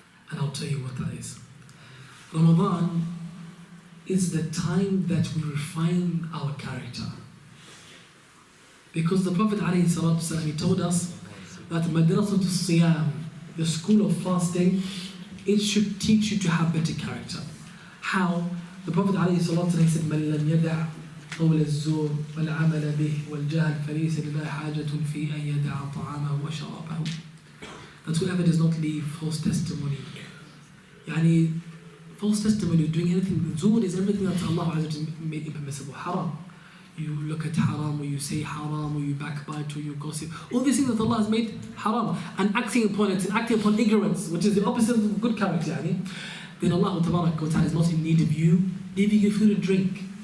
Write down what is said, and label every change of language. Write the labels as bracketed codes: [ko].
[en] And I'll tell you what that is. Ramadan is the time that we refine our character. Because the Prophet ﷺ, he told us that Madrasatu Siyam, the school of fasting, it should teach you to have better character. How? The Prophet ﷺ said, [ar] مَنْ لَمْ يَدَعْ قَوْلَ الزُّورِ وَالْعَمَلَ بِهِ وَالْجَهْلِ فَلَيْسَ لِلَّهِ حَاجَةٌ فِي أَنْ يَدَعَ طَعَامَهُ وَشَرَابَهُ. [en] That whoever does not leave false testimony, yani false testimony, doing anything, zuhr is everything that Allah made impermissible, haram. You look at haram, or you say haram, or you backbite, or you gossip. All these things that Allah has made haram, and acting upon it, and acting upon ignorance, which is the opposite of good character, yani, then Allah Ta'ala is not in need of you giving you food and drink.